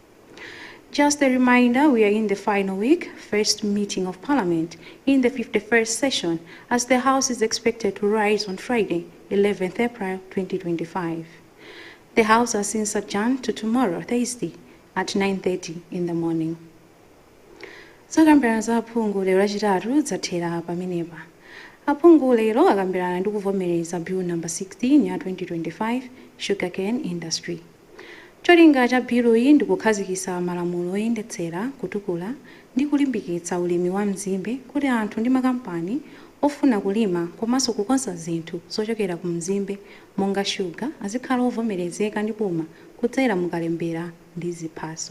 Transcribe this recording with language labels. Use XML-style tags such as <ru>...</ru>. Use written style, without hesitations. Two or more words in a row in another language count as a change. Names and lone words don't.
<en>Just a reminder, we are in the final week, first meeting of Parliament in the 51st session, as the House is expected to rise on Friday, 11th April 2025. The House has since adjourned to tomorrow, Thursday, at 9:30 in the morning.</en> <ny>Zakambirana za aphungu lero lachitatu zathera pamenepa. Aphungu lero akambirana ndi kuvomereza Bill number 16 ya 2025 Sugarcane Industry. Cholinga cha bill iyi ndi kukhazikitsa malamulo oyendetsera, kutukula ndi kulimbikitsa ulimi wa mzimbe kuti anthu ndi makampani ofuna kulima komanso kukonza zinthu zochokera ku mzimbe monga shuga azikhala ovomerezeka ndi boma kudzera mukalembera ndi ziphaso.</ny>